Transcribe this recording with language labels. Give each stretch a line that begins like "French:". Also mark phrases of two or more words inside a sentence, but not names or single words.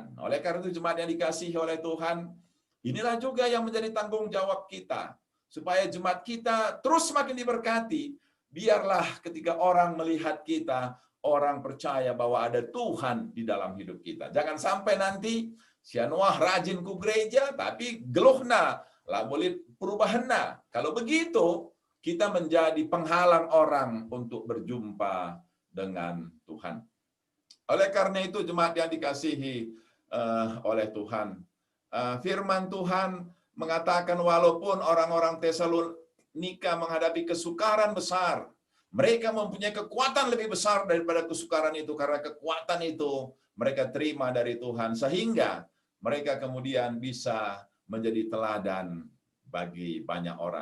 Indonesian: Oleh karena itu jemaat yang dikasihi oleh Tuhan, inilah juga yang menjadi tanggung jawab kita, supaya jemaat kita terus semakin diberkati. Biarlah ketika orang melihat kita, orang percaya bahwa ada Tuhan di dalam hidup kita. Jangan sampai nanti si Noah rajin
Batak Karo: ku gereja, tapi geluhna, lah boleh perubahanna.
Indonesian: Kalau begitu, kita menjadi penghalang orang untuk berjumpa dengan Tuhan. Oleh karena itu, jemaat yang dikasihi oleh Tuhan, firman Tuhan mengatakan walaupun orang-orang Tesalonika menghadapi kesukaran besar, mereka mempunyai kekuatan lebih besar daripada kesukaran itu, karena kekuatan itu mereka terima dari Tuhan, sehingga mereka kemudian bisa menjadi teladan bagi banyak orang.